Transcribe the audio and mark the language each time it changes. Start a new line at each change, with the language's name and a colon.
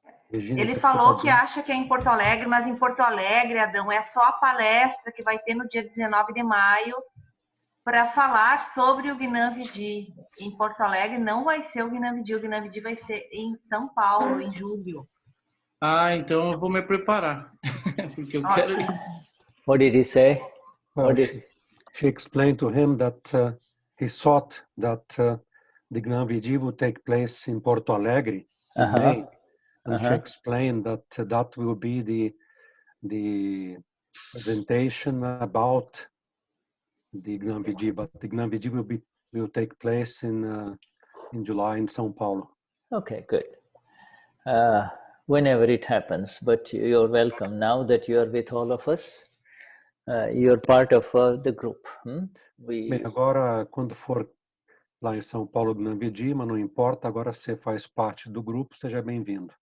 Portuguese: Virginia, ele falou que acha que é em Porto Alegre, mas em Porto Alegre, Adão, é só a palestra que vai ter no dia 19 de maio para falar sobre o Gnani. Em Porto Alegre não vai ser o Gnani, o Gnani vai ser em São Paulo, em julho. Ah, então eu vou me preparar, porque eu quero ir.
English: What did he say? Well, she explained to him that he thought that the Gnani will take place in Porto Alegre in May, and she explained that that will be the presentation about the Gnani, but the Gnani will take place in July in São Paulo. Okay, good. Whenever it happens, but you're welcome. Now that you're with all of us, you're part of the group.
Portuguese: Bem, agora, quando for lá em São Paulo do Gnani, mas não importa, agora você faz parte do grupo, seja bem-vindo.